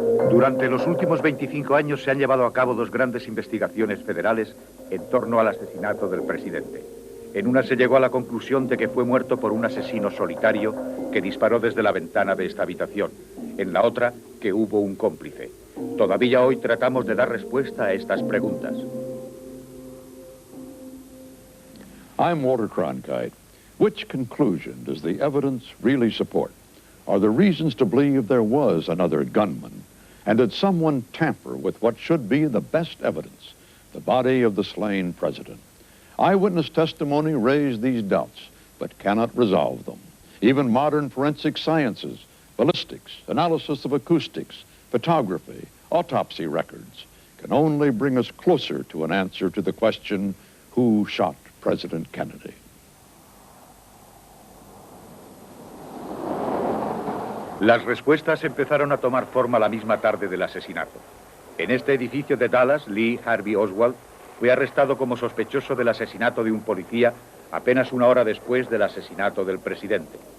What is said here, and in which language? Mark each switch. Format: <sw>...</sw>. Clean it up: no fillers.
<es>Durante los últimos 25 años se han llevado a cabo 2 grandes investigaciones federales en torno al asesinato del presidente. En una se llegó a la conclusión de que fue muerto por un asesino solitario que disparó desde la ventana de esta habitación. En la otra, que hubo un cómplice. Todavía hoy tratamos de dar respuesta a estas preguntas.</es> <en>I'm Walter Cronkite. Which conclusion does the evidence really support? Are there reasons to believe there was another gunman? And did someone tamper with what should be the best evidence, the body of the slain president? Eyewitness testimony raised these doubts, but cannot resolve them. Even modern forensic sciences, ballistics, analysis of acoustics, photography, autopsy records can only bring us closer to an answer to the question, who shot President Kennedy?</en> <es>Las respuestas empezaron a tomar forma la misma tarde del asesinato. En este edificio de Dallas, Lee Harvey Oswald fue arrestado como sospechoso del asesinato de un policía apenas una hora después del asesinato del presidente.</es>